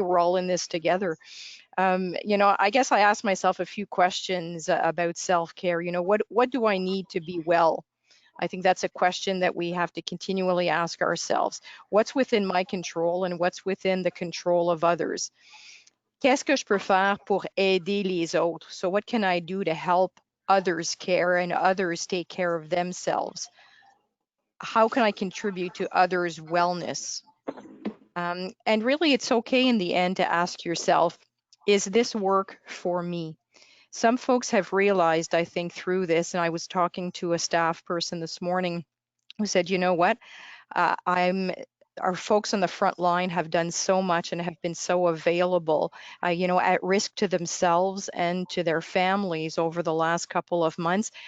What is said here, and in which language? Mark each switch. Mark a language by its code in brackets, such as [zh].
[en] We're all in this together. You know, I guess I asked myself a few questions about self-care. You know, what do I need to be well? I think that's a question that we have to continually ask ourselves. What's within my control and what's within the control of others? [fr] Qu'est-ce que je peux faire pour aider les autres? [en] So what can I do to help others care and others take care of themselves? how can I contribute to others' wellness? And really, it's okay in the end to ask yourself, is this work for me? Some folks have realized, I think, through this, and I was talking to a staff person this morning who said, you know what, our folks on the front line have done so much and have been so available, you know, at risk to themselves and to their families over the last couple of months.